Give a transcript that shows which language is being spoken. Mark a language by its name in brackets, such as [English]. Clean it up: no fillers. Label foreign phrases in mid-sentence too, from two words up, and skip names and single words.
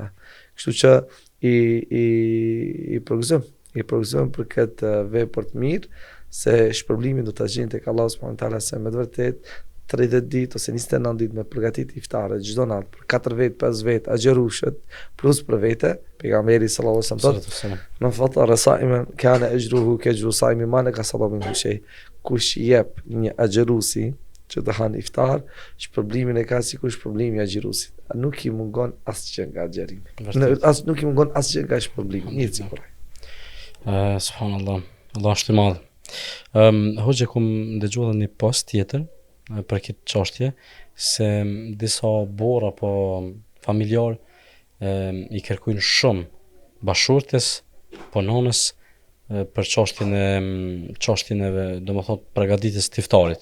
[Albanian] Kështu që i përgëzojmë për këtë vepër të mirë, se shpërblimin do ta gjejnë tek Allah [Arabic] سبحانه وتعالى, [Albanian] se me të vërtetë 30 ditë ose 29 ditë me përgatit iftare çdo natë për 4 vet, 5 vet, agjerushët plus për vete, pejgamberi [Arabic] صلى الله عليه وسلم [Albanian] thotë: [Arabic] "من فطر صائما كان أجره كأجر الصائم ما نقص منه شيء." [Albanian] Kush jep një agjerusi që të han iftar, shpërblimin e ka sikur shpërblimi i agjerusit. Nuk i mungon asgjë nga agjerimi. Nuk i mungon asgjë nga shpërblimi. Një sikur. Subhanallah. Allah është i madh. Hoxha kum dëgjuar një post tjetër për këtë çështje, se disa burra apo familjar i kërkojnë shumë bashortes po nonës për çështjen e domethënë përgatitjes të iftarit.